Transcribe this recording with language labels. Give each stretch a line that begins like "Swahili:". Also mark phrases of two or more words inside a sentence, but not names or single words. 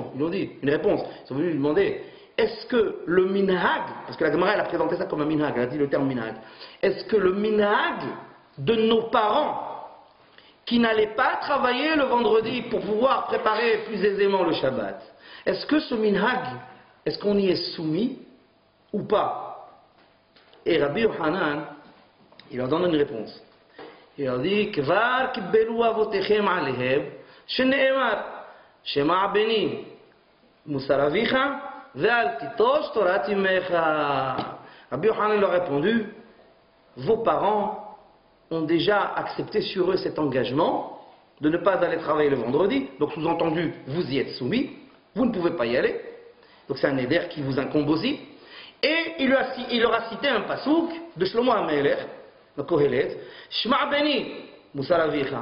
French: Ils lui ont dit, une réponse. Ils sont venus lui demander, est-ce que le minhag, parce que la Gemara, elle a présenté ça comme un minhag, elle a dit le terme minhag, est-ce que le minhag de nos parents, qui n'allaient pas travailler le vendredi pour pouvoir préparer plus aisément le Shabbat, est-ce que ce minhag, est-ce qu'on y est soumis ou pas? Et Rabbi Yochanan, il leur donne une réponse. Il leur dit,
Hebrew: כבר קיבלו אבותיכם עליהם, שנאמר, שמע בני, מוסר אביך, ואל תטוש תורת אמך.
French: Rabbi Yochanan leur a répondu, vos parents ont déjà accepté sur eux cet engagement de ne pas aller travailler le vendredi. Donc sous-entendu, vous y êtes soumis, vous ne pouvez pas y aller. Donc c'est un éder qui vous incombe aussi. Et il leur a cité un pasouk de Shlomo HaMelech, le Kohelet,
Hebrew: שמע בני, מוסר אביך.